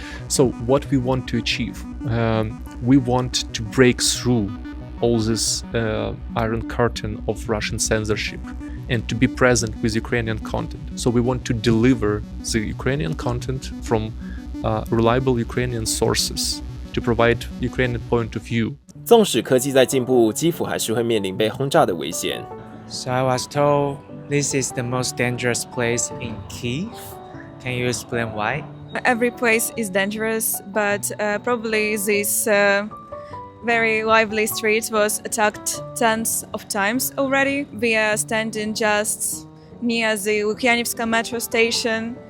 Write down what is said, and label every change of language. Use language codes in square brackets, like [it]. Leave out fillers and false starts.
[en] So what we want to achieve, we want to break through all this iron curtain of Russian censorship and to be present with Ukrainian content. So we want to deliver the Ukrainian content from reliable Ukrainian sources to provide Ukrainian point of view. [zh] 纵使科技在进步，基辅还是会面临被轰炸的危险。 [en] So I was told this is the most dangerous place in Kyiv. Can you explain why? Every place is dangerous, but probably this very lively street was attacked tens of times already. We are standing just near the Lukyanivska metro station.